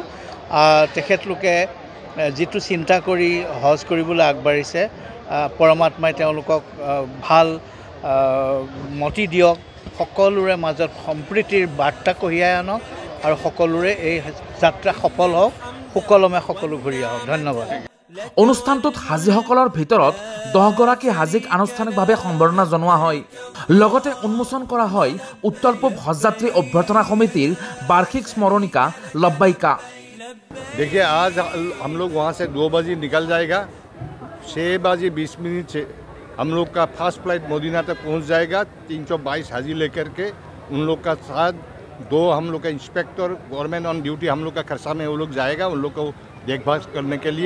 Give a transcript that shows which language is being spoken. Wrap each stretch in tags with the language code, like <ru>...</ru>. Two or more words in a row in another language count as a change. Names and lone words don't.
<as>তেখেতলোকে যিটো চিন্তা কৰি হজ কৰিবলৈ আগবাঢ়িছে, পৰমাত্মাই তেওঁলোকক ভাল মতি দিয়ক, সকলোৰে মাজত সম্প্ৰীতিৰ বাৰ্তা কঢ়িয়াই আনক আৰু সকলোৰে এই যাত্ৰা সফল হওক, সুকলমে সকলো ঘূৰি আহক। ধন্যবাদ। অনুষ্ঠানটোত হাজীসকলৰ ভিতৰত 10 গৰাকী হাজীক আনুষ্ঠানিকভাৱে সম্বৰ্ধনা জনোৱা হয়। লগতে উন্মোচন কৰা হয় উত্তৰ পূব হজযাত্ৰী অভ্যৰ্থনা সমিতিৰ বাৰ্ষিক স্মৰণিকা লব্বাইকা।</as> <hi>देखिए, आज हम लोग वहाँ से 2 बजे निकल जाएगा, 6 बजे 20 मिनट से हम लोग का</hi> <en>first flight</en> <hi>मदीना तक पहुँच जाएगा। 322 हाजी लेकर के उन लोग का साथ 2 हम लोग का इंस्पेक्टर</hi> <en>government on duty</en> <hi>हम लोग का खरसा में वो लोग जाएगा, उन लोग को देखभाल करने के लिए।</hi>